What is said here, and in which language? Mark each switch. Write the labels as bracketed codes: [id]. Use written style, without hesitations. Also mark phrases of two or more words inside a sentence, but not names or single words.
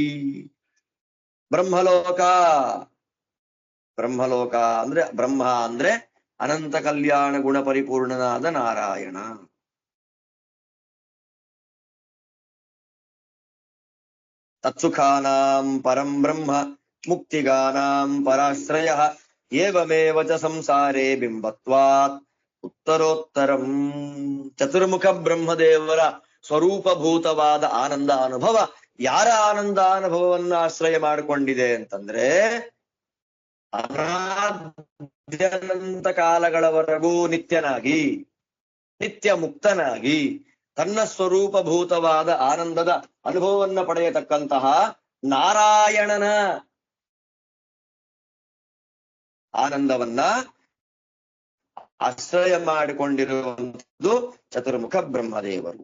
[kn] ಬ್ರಹ್ಮಲೋಕ, ಬ್ರಹ್ಮಲೋಕ ಅಂದ್ರೆ ಬ್ರಹ್ಮ ಅಂದ್ರೆ ಅನಂತ ಕಲ್ಯಾಣ ಗುಣ ಪರಿಪೂರ್ಣನಾದ ನಾರಾಯಣ. [sa] तत्सुखानां परं ब्रह्म मुक्तिगानां पराश्रय एवमेव च संसारे बिम्बत्वात् उत्तरोत्तरं. [kn] ಚತುರ್ಮುಖ ಬ್ರಹ್ಮದೇವರ ಸ್ವರೂಪಭೂತವಾದ ಆನಂದ ಅನುಭವ ಯಾರ ಆನಂದ ಅನುಭವವನ್ನು ಆಶ್ರಯ ಮಾಡಿಕೊಂಡಿದೆ ಅಂತಂದ್ರೆ ಅನಾದ್ಯನಂತ ಕಾಲಗಳವರೆಗೂ ನಿತ್ಯನಾಗಿ ನಿತ್ಯ ಮುಕ್ತನಾಗಿ ತನ್ನ ಸ್ವರೂಪಭೂತವಾದ ಆನಂದದ ಅನುಭವವನ್ನು ಪಡೆಯತಕ್ಕಂತಹ ನಾರಾಯಣನ ಆನಂದವನ್ನ ಆಶ್ರಯ ಮಾಡಿಕೊಂಡಿರುವಂಥದ್ದು ಚತುರ್ಮುಖ ಬ್ರಹ್ಮದೇವರು.